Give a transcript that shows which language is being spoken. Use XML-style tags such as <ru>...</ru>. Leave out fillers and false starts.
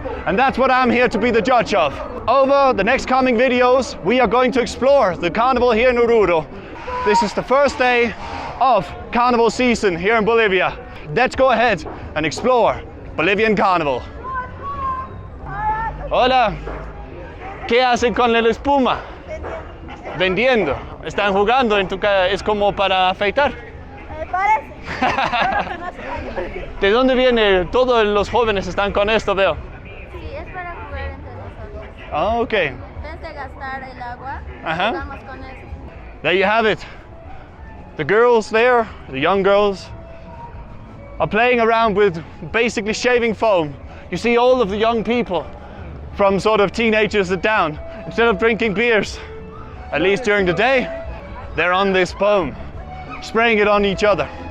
<en>And that's what I'm here to be the judge of. Over the next coming videos, we are going to explore the carnival here in Oruro. This is the first day of carnival season here in Bolivia. Let's go ahead and explore Bolivian Carnival.</en> <es>Hola, ¿qué hacen con la espuma? Vendiendo. ¿Están jugando en tu casa? ¿Es como para afeitar? Parece. ¿De dónde viene? Todos los jóvenes están con esto, veo. Sí, es para jugar entre nosotros. Ah, ok. En vez de gastar el agua, jugamos con eso.</es> <en>There you have it. The girls there, the young girls, are playing around with basically shaving foam. You see all of the young people from sort of teenagers down, instead of drinking beers, at least during the day, they're on this foam, spraying it on each other.</en>